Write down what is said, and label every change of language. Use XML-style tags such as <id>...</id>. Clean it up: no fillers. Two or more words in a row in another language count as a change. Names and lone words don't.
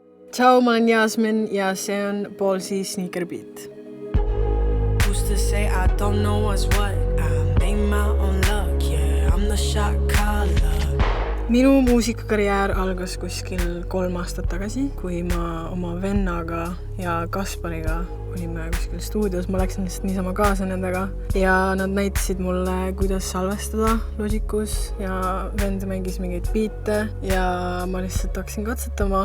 <et>Tšau, ma olen Jasmin ja see on Ballsy Sneaker Beat.</et> <en>Used to say I don't know what's what. I made my own luck, yeah, I'm the shot caller.</en> <et>Minu muusikakarjäär algas kuskil 3 aastat tagasi, kui ma oma vennaga ja Kaspariga olime kuskil stuudios. Ma läksin lihtsalt niisama kaasa nendega ja nad näitasid mulle, kuidas salvestada Logicus ja vend mängis mingeid biite ja ma lihtsalt hakkasin katsetama.</et>